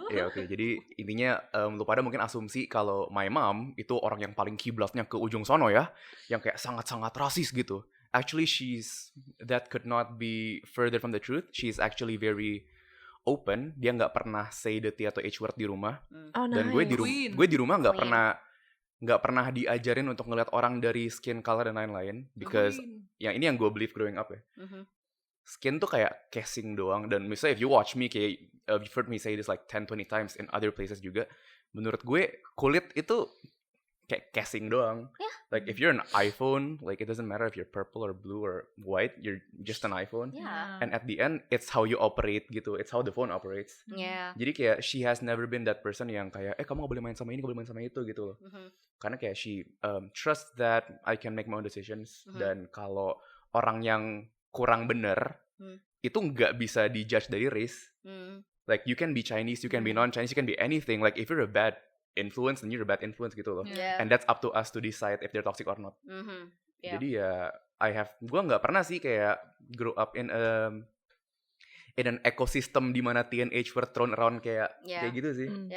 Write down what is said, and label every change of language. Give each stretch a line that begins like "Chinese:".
Indonesian: Ya oke. Jadi intinya lu pada mungkin asumsi kalau my mom itu orang yang paling kiblatnya ke ujung sono ya, yang kayak sangat-sangat rasis gitu.
English: Actually, that could not be further from the truth. She's actually very open.
Indonesian: Dia nggak pernah
English: say the T
Indonesian: atau H word di rumah.
English: Oh, nice.
Indonesian: Dan gue di rumah nggak pernah diajarin untuk ngeliat orang dari skin color dan lain-lain, because ini yang gue believe growing up ya. Skin tuh kayak casing doang, dan misalnya
English: if you watch me
Indonesian: kayak
English: you've heard me say this like 10-20 times in other places
Indonesian: juga, menurut gue kulit itu kayak casing doang.
English: Like if you're an iPhone, like it doesn't matter if you're purple or blue or white, you're just an iPhone. And at the end, it's how you operate gitu. It's how the phone operates.
Indonesian: Jadi kayak
English: she has never been that person
Indonesian: yang kayak kamu gak boleh main sama ini, gak boleh main sama itu gitu loh.
English: Karena kayak she trusts that I can make my own decisions.
Indonesian: Dan kalau orang yang kurang bener itu nggak bisa dijudge dari race.
English: Like you can be Chinese, you can be non-Chinese, you can be anything. Like if you're a bad influence, then you're a bad influence gitu loh. And that's up to us to decide if they're toxic or not.
Indonesian: Jadi ya gue nggak pernah sih kayak
English: grow up in an ecosystem
Indonesian: di mana TNH were thrown around kayak gitu sih.